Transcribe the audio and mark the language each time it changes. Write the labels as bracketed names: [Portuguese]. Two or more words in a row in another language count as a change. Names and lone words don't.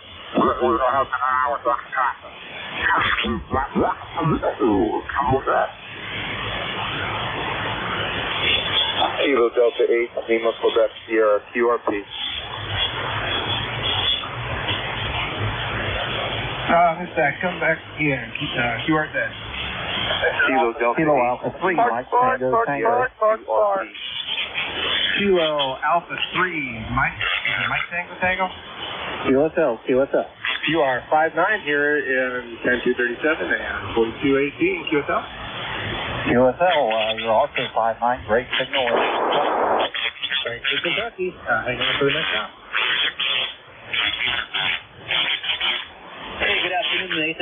[English] Kilo Delta 8, Lima, Quebec, Sierra, QRP. Come back again. QRZ. Kilo Delta Kilo Alpha 3, Mike Tango Tango. Kilo Alpha 3, Mike Tango Tango. QSL. You are 5-9 here in 10237 and 4218 QSL. QSL, you're also 5-9, great signal. Thanks to Kentucky. Hang on for the next round. Hey, good afternoon, Nathan.